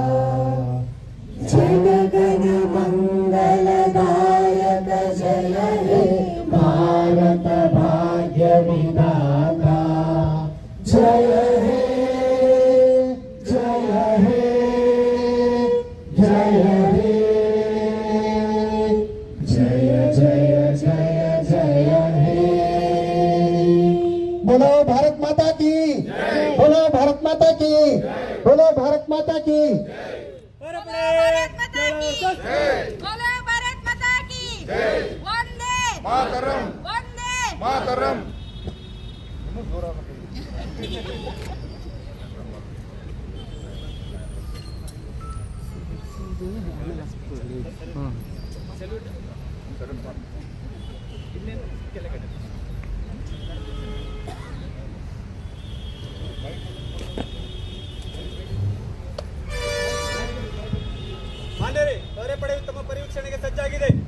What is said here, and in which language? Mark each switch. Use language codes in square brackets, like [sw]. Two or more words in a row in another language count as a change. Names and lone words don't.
[bn] জনগণ মঙ্গলদায়ক জয় হে ভারত ভাগ্য বিধাতা জয় হে জয় হে জয় হে জয় জয় জয় জয় হে [hi] बोलो भारत माता की बोलो भारत माता की बोलो भारत माता की Parapade, भारत माता की शास्त्र. बोलो भारत माता की वंदे मातरम वंदे मातरम [kn] ಸೆಲ್ಯೂಟ್ ಇಲ್ಲೇ ಕೆಳಗಡೆ ಮಾನ್ಯರೇ, ಪಡೆ ತಮ್ಮ ಪರಿವೀಕ್ಷಣೆಗೆ ಸಜ್ಜಾಗಿದೆ.